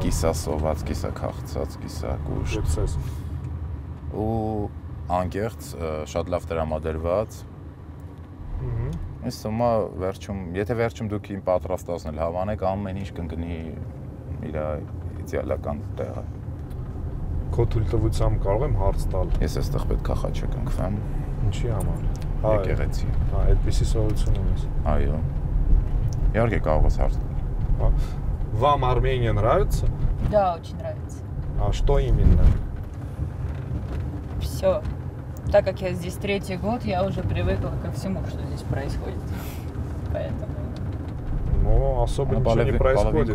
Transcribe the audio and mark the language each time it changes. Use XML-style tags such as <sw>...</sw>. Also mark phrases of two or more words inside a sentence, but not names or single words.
<hy>Կիսասոված, կիսաքաղցած, կիսակուշտ։ Ու անկեղծ, շատ լավ տրամադրված։ Ես թվում է վերջում, եթե վերջում դուք իմ պատրաստածն հավանեք, ամեն ինչ կընկնի իր իդեալական տեղը։ Քո թույլտվությամբ կարող եմ հարց տալ։ Ես այստեղ պետք է խաչը կնքվեմ։ Ինչի համար։ Եկեղեցի։ Հա, այդպեսի սովորություն ունես։ Այո։ Իհարկե կարող ես հարց տալ։</hy> <ru>Вам Армения нравится? Да, очень нравится. А что именно? Все. Так как я здесь 3-й год, я уже привыкла ко всему, что здесь происходит. Поэтому. Ну, особо ничего не происходит.</ru>